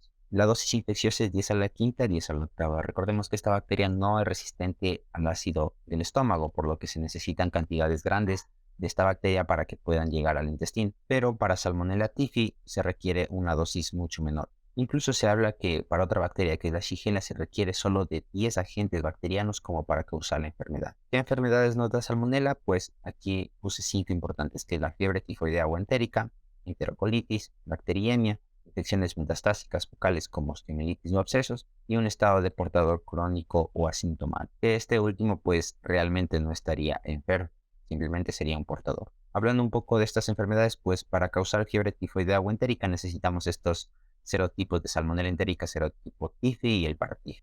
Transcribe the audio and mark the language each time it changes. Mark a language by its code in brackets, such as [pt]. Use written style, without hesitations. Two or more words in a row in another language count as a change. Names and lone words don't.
[es] La dosis infecciosa es 10 a la quinta, 10 a la octava. Recordemos que esta bacteria no es resistente al ácido del estómago, por lo que se necesitan cantidades grandes de esta bacteria para que puedan llegar al intestino. Pero para Salmonella typhi se requiere una dosis mucho menor. Incluso se habla que para otra bacteria, que es la Shigella, se requiere solo de 10 agentes bacterianos como para causar la enfermedad. ¿Qué enfermedades nos da Salmonella? Pues aquí puse 5 importantes, que es la fiebre tifoidea o entérica, enterocolitis, bacteriemia, infecciones metastásicas focales como osteomielitis o abscesos y un estado de portador crónico o asintomático. Este último pues realmente no estaría enfermo, simplemente sería un portador. Hablando un poco de estas enfermedades, pues para causar fiebre tifoidea o entérica necesitamos estos serotipos de Salmonella entérica, serotipo TIFI y el paraTIFI.